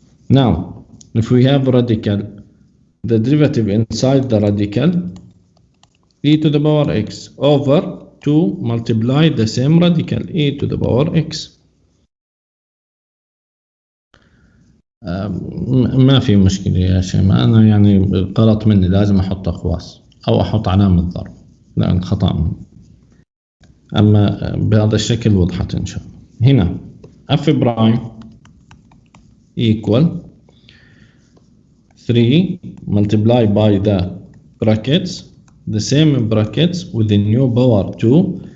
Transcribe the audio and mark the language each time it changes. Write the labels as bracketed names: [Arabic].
[English] Now, if we have radical, the derivative inside the radical, e to the power x over 2 multiply the same radical, e to the power x. [Arabic] ما في مشكلة يا شيماء، أنا يعني غلط مني، لازم أحط أقواس أو أحط علامة ضرب، لأن خطأ مني. أما بهذا الشكل وضحت إن شاء الله. [English] هنا f prime equal 3 multiply by the brackets, the same brackets with the new power 2.